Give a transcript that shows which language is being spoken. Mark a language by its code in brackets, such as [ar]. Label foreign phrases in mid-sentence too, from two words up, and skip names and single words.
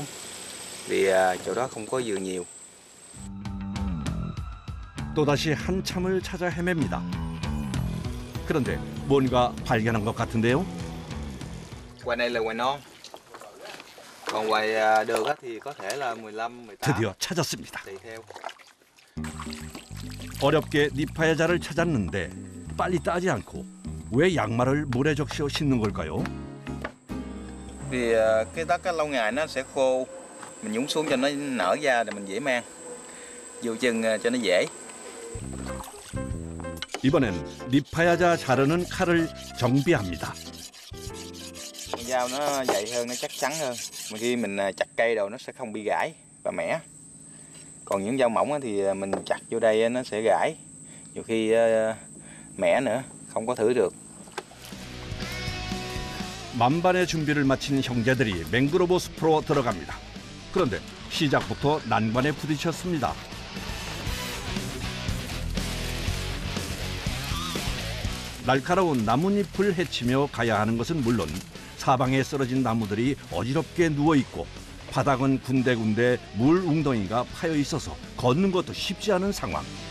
[vi] Vì chỗ đó không có dừa nhiều. [ko] 또다시 한참을 찾아 헤맵니다. 그런데 뭔가 발견한 것 같은데요. [vi] Ngoài này là ngoài non. Còn ngoài đường thì có thể là 15, 18. [ko] 드디어 찾았습니다. [vi] Tùy theo. [ko] 어렵게 니파야자를 찾았는데 빨리 따지 않고 왜 양말을 모래 적셔 신는 걸까요? [vi] Vì cái đất lâu ngày nó sẽ khô, mình nhúng xuống cho nó nở ra để mình dễ mang. Vô chân cho nó dễ. [ko] 이번엔 니파야자 자르는 칼을 정비합니다. [vi] Con dao nó dày hơn, nó chắc chắn hơn. Mà khi mình chặt cây đầu nó sẽ không bị gãy và mẻ. Còn những dao mỏng thì mình chặt vô đây nó sẽ gãy. Nhiều khi mẻ nữa, không có thử được. [ko] 만반의 준비를 마친 형제들이 맹그로브 숲으로 들어갑니다. 그런데 시작부터 난관에 부딪혔습니다. 날카로운 나뭇잎을 헤치며 가야 하는 것은 물론 사방에 쓰러진 나무들이 어지럽게 누워있고 바닥은 군데군데 물 웅덩이가 파여 있어서 걷는 것도 쉽지 않은 상황.